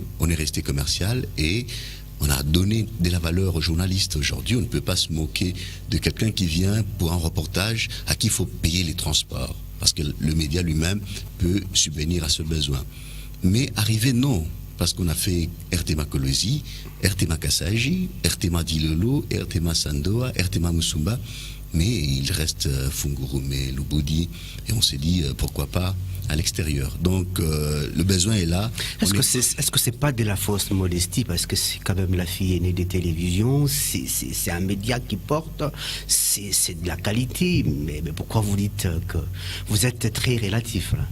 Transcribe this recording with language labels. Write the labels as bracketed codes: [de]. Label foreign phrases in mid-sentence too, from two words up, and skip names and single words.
[fr] On est resté commercial et on a donné de la valeur aux journalistes. Aujourd'hui, on ne peut pas se moquer de quelqu'un qui vient pour un reportage à qui il faut payer les transports. Parce que le média lui-même peut subvenir à ce besoin. Mais arriver, non. Parce qu'on a fait RTMA Kolosi, RTMA Kasaji, RTMA Dilolo, RTMA Sandoa, RTMA Musumba, mais il reste Fungurume, Lubudi, et on s'est dit pourquoi pas à l'extérieur. Donc le besoin est là. Est-ce que c'est pas de la fausse modestie, parce que c'est quand même la fille aînée des télévisions, c'est un média qui porte, c'est de la qualité, mais pourquoi vous dites que vous êtes très relatif là?